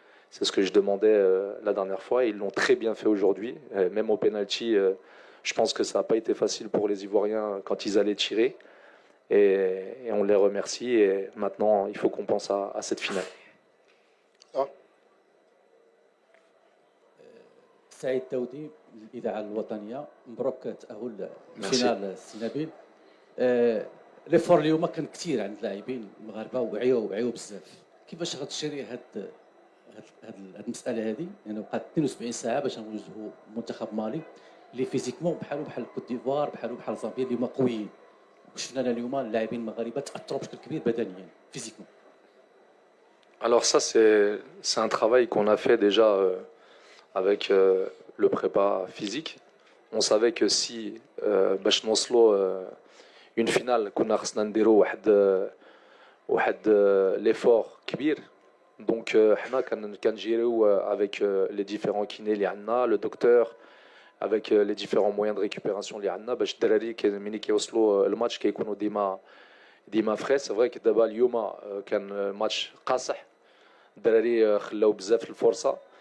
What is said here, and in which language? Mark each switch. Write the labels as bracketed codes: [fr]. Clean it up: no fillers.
[fr] C'est ce que je demandais la dernière fois. Ils l'ont très bien fait aujourd'hui. Même au penalty, je pense que ça n'a pas été facile pour les Ivoiriens quand ils allaient tirer. Et on les remercie. Et maintenant, il faut qu'on pense à cette finale. [ar] سعيد تودي الإذاعة الوطنية مبروك تأهل لفينال السي نبيل. ليفور اليوم كان كثير عند اللاعبين المغاربه وعيوا بزاف. كيفاش غتشري هاد المساله هذه؟ يعني بقات 72 ساعه باش نوجهوا منتخب مالي اللي فيزيكمون بحال كوت ديفوار بحال زامبيا اللي هما قويين. وشفنا اليوم اللاعبين المغاربه تاثروا بشكل كبير بدنيا فيزيكمون. [fr] Alors ça, c'est un travail qu'on a fait déjà avec le prépa physique. On savait que si [ar] باش نوصلوا [fr] une finale [ar] كنا خصنا نديروا واحد [fr] l'effort [ar] كبير. Donc حنا كنجيريو [fr] avec les différents kinés [ar] اللي عندنا, [fr] le docteur, avec les différents moyens de récupération [ar] اللي عندنا باش الدراري ملي كيوصلوا الماتش كيكونوا ديما فري. سي فري دابا اليوم كان ماتش قاصح, الدراري خلاو بزاف الفرصه.